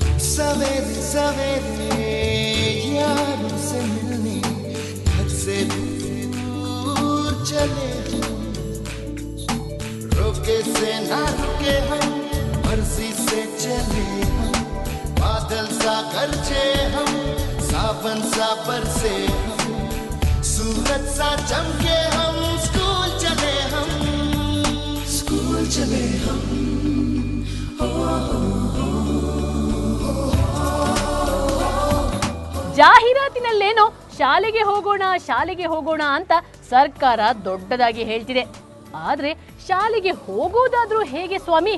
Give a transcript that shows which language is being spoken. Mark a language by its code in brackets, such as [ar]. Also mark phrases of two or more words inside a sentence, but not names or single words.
[hi] सवेरे सवेरे यारों से मिलने घर से दूर चले हम, रोके से ना रुके हम, मर्जी से चले हम, बादल सा गरजे हम, सावन सा बरसे हम, सूरज सा चमके हम, स्कूल चले हम, स्कूल चले हम। [kn] ಜಾಹೀರಾತಿನಲ್ಲೇನೋ ಶಾಲೆಗೆ ಹೋಗೋಣ ಅಂತ ಸರ್ಕಾರ ದೊಡ್ಡದಾಗಿ ಹೇಳ್ತಿದೆ. ಆದ್ರೆ ಶಾಲೆಗೆ ಹೋಗೋದಾದ್ರೂ ಹೇಗೆ ಸ್ವಾಮಿ?